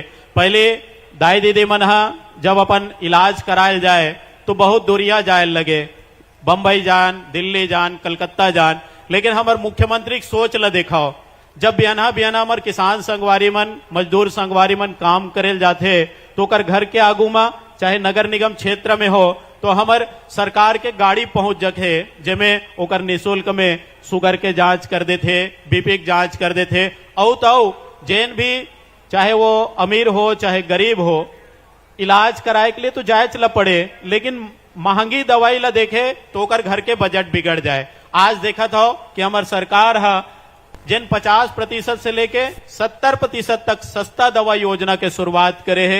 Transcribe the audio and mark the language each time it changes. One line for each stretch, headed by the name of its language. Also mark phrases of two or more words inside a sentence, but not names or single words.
Chhattisgarhi: पहले दाई दीदी मन जब अपन इलाज करायल जाए तो बहुत दूरिया जाए लगे, बम्बई जान, दिल्ली जान, कलकत्ता जान, लेकिन हमार मुख्यमंत्री की सोच ला देखाओ, जब बियाना बियाना हमार किसान संगवारी मन, मजदूर संगवारी मन काम करेल जाते तो ओकर घर के आगू में चाहे नगर निगम क्षेत्र में हो तो हमार सरकार के गाड़ी पहुंच जखे, जेमे ओकर निःशुल्क में शुगर के जांच कर देते, बीपी के जांच कर देते। औ तो जैन भी चाहे वो अमीर हो चाहे गरीब हो, इलाज कराए के लिए तो जाए चला पड़े, लेकिन महंगी दवाई ला देखे तो ओकर घर के बजट बिगड़ जाए। आज देखा था कि हमार सरकार जिन 50% से लेके 70% तक सस्ता दवा योजना के शुरुआत करे है।